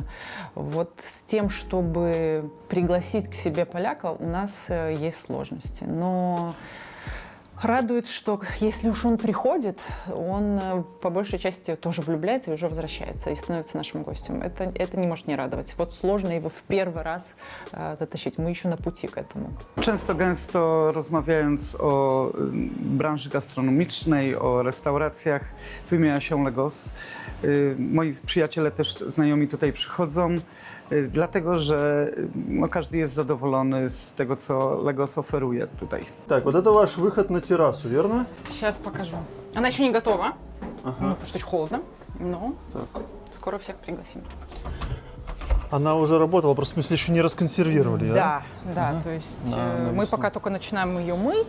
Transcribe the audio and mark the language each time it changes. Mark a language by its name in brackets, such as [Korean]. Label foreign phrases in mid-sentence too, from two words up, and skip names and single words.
[Russian] Вот с тем, чтобы пригласить к себе поляка, у нас есть сложности. Но радует, что если уж он приходит, он по большей части тоже влюбляется и уже возвращается, и становится нашим гостем. Это не может не радовать. Вот сложно его в первый раз затащить. Мы еще на пути к этому. [Polish] Często, gęsto rozmawiając o branży gastronomicznej, o restauracjach, wymienia się Legos. Moi przyjaciele też znajomi tutaj przychodzą, dlatego że no, każdy jest zadowolony z tego, co Legos oferuje tutaj. [Russian] Так, вот это ваш выход на террасу, верно? Сейчас покажу. Она еще не готова, потому что очень холодно, но скоро всех пригласим. Она уже работала, просто в смысле еще не расконсервировали, да? Да, то есть Да, мы пока только начинаем ее мыть.